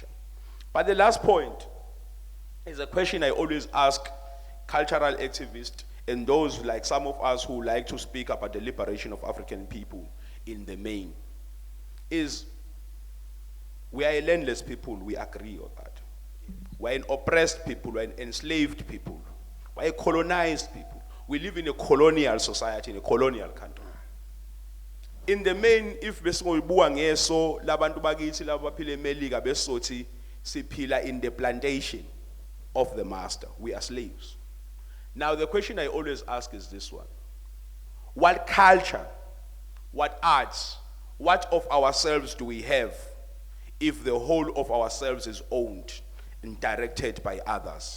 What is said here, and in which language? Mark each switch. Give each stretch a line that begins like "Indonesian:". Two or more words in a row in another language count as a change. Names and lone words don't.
English: But the last point is a question I always ask cultural activists and those like some of us who like to speak about the liberation of African people in the main, is we are a landless people, we agree on that. We're an oppressed people, we're an enslaved people, we're a colonized people. We live in a colonial society, in a colonial country. In the main, if
North Ndebele: besingoyibuka ngeso labantu bakithi labaphila eMelika besothi siphila
English: in the plantation of the master, we are slaves. Now the question I always ask is this one: what culture, what arts, what of ourselves do we have if the whole of ourselves is owned and directed by others?